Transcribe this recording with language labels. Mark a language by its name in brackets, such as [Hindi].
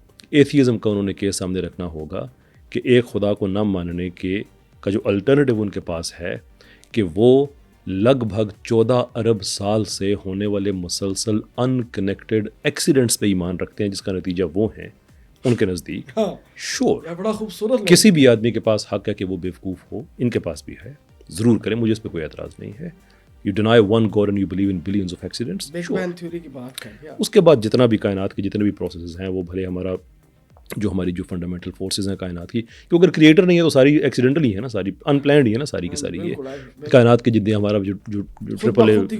[Urdu] Atheism کا انہوں نے کیس سامنے رکھنا ہوگا کہ ایک خدا کو نہ ماننے کا جو الٹرنیٹیو ان کے پاس ہے کہ وہ لگ بھگ 14 ارب سال سے ہونے والے مسلسل ان کنیکٹڈ ایکسیڈنٹس پہ ایمان رکھتے ہیں, جس کا نتیجہ وہ ہیں ان کے نزدیک. شور, بڑا خوبصورت, کسی بھی آدمی کے پاس حق ہے کہ وہ بیوقوف ہو, ان کے پاس بھی ہے, ضرور کریں, مجھے اس پہ کوئی اعتراض نہیں ہے. [English] You deny one God and you believe in billions of accidents. [Urdu] Big bang theory کی بات کریں. اس کے بعد جتنا بھی کائنات کے جتنے بھی پروسیسز ہیں وہ بھلے ہماری جو فنڈامنٹل فورسز ہیں کائنات کی, کہ اگر کریٹر نہیں ہے تو ساری ایکسیڈنٹل ہی ہے نا, ساری ان پلانڈ ہی ہے نا, ساری کی ساری ہے کائنات کے جتنے ہمارا جو ٹرپل اے.